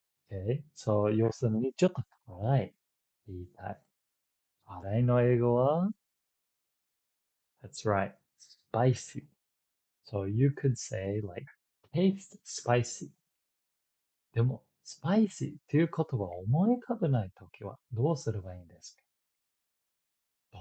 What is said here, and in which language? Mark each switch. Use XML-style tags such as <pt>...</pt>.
<en>Okay, so</en> <ja>要するにちょっと辛いって言いたい。辛いの英語は</ja> <en>That's right. Spicy. So you could say like, taste spicy.</en> <ja>でも、spicy っていう言葉を思い浮かべないときはどうすればいいんですか？</ja>